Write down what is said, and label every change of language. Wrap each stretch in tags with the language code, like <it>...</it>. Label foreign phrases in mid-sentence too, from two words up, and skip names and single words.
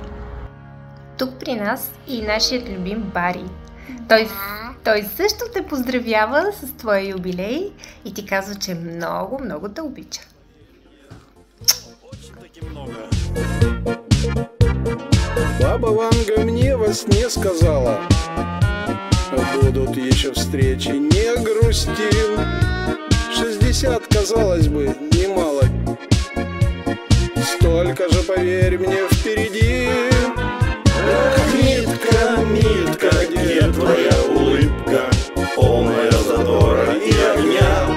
<bg>Тук при нас и нашият любим Бари. Той също те поздравява с твоя юбилей и ти казва, че много, много те обича.</bg> <ru>Баба Ванга мне во сне сказала: будут еще встречи, не грусти. 60, казалось бы, немало. Столько же, поверь мне, впереди. Ах, Митка, Митка, где твоя улыбка, полная задора и огня?</ru>